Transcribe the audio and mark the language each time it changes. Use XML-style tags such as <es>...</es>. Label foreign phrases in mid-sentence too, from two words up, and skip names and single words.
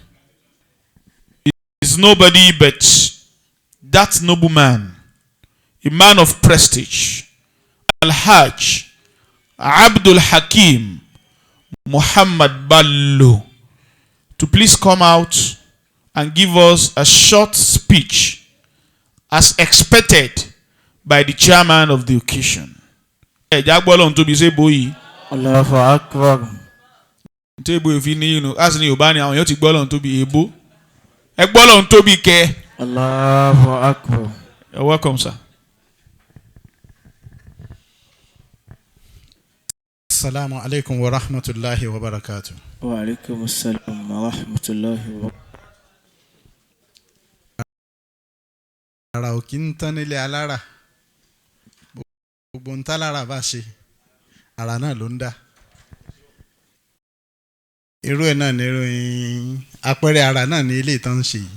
<en>Is nobody but that noble man, a man of prestige, Al-Hajj Abdul Hakim Muhammad Bello, to please come out and give us a short speech as expected by the chairman of the occasion.</en> <ar>الله أكبر. الله أكبر.</ar> <en>You're welcome, sir.</en> <ar>السلام عليكم ورحمة الله وبركاته. وعليكم السلام ورحمة الله وبركاته.</ar> <yo>Ara ò kí ń tán nílé alára. Gbogbo ń tálára bá ṣe, ara náà ló ń dá. Irú ẹ̀ náà ní ìròyìn àpẹẹrẹ ara náà ní ilé ìtàn ń ṣe yìí.</yo>